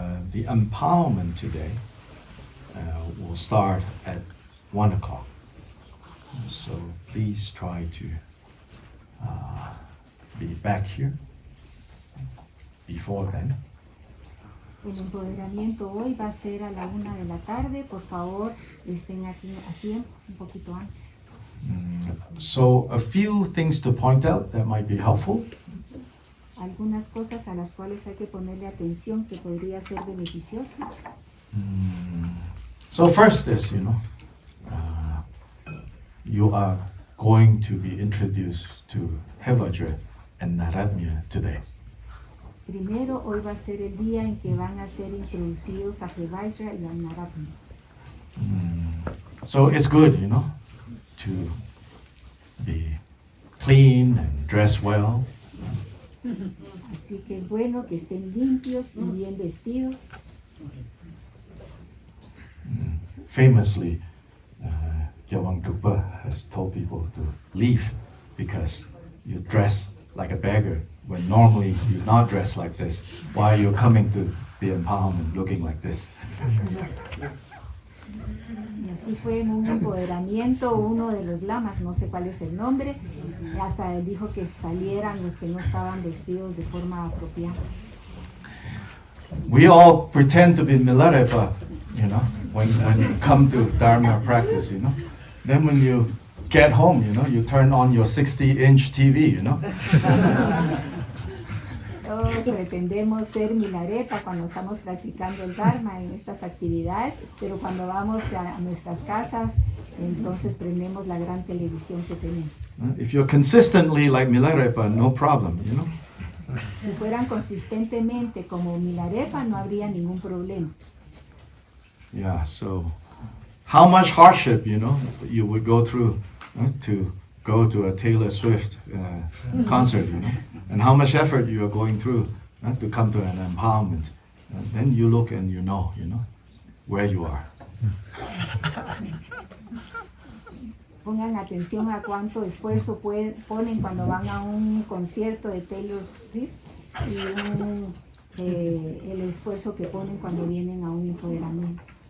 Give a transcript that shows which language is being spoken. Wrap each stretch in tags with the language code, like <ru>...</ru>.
<en>the empowerment today will start at 1 o'clock. So please try to be back here before then.</en> <es>El empoderamiento hoy va a ser a la 1 de la tarde. Por favor, estén aquí a tiempo, un poquito antes.</es> <en>So a few things to point out that might be helpful.</en> <es>Algunas cosas a las cuales hay que ponerle atención que podría ser beneficioso.</es> <en>So first is, you are going to be introduced to Hevajra-Nairatmya today.</en> <es>Primero, hoy va a ser el día en que van a ser introducidos a Hevajra y a Nairatmya.</es> <en>So it's good, to be clean and dress well.</en> <es>Así que es bueno que estén limpios y bien vestidos.</es> <en>Famously, Kyabgon has told people to leave because you dress like a beggar when normally you're not dressed like this. Why you're coming to the empowerment looking like this?</en> <es>Y así fue en un empoderamiento uno de los lamas, no sé cuál es el nombre, hasta él dijo que salieran los que no estaban vestidos de forma apropiada.</es> <en>We all pretend to be Milarepa, when you come to Dharma practice, Then when you get home, you turn on your 60-inch TV,</en> <es>Todos pretendemos ser Milarepa cuando estamos practicando el Dharma en estas actividades, pero cuando vamos a nuestras casas, entonces prendemos la gran televisión que tenemos.</es> <en>If you're consistently like Milarepa, no problem,</en> <es>Si fueran consistentemente como Milarepa, no habría ningún problema.</es> <en>Yeah, so how much hardship, you would go through to go to a Taylor Swift concert, and how much effort you are going through to come to an empowerment. Then you look and you know where you are.</en> <es>Pongan atención a cuánto esfuerzo ponen cuando van a un concierto de Taylor Swift y el esfuerzo que ponen cuando vienen a un empoderamiento.</es>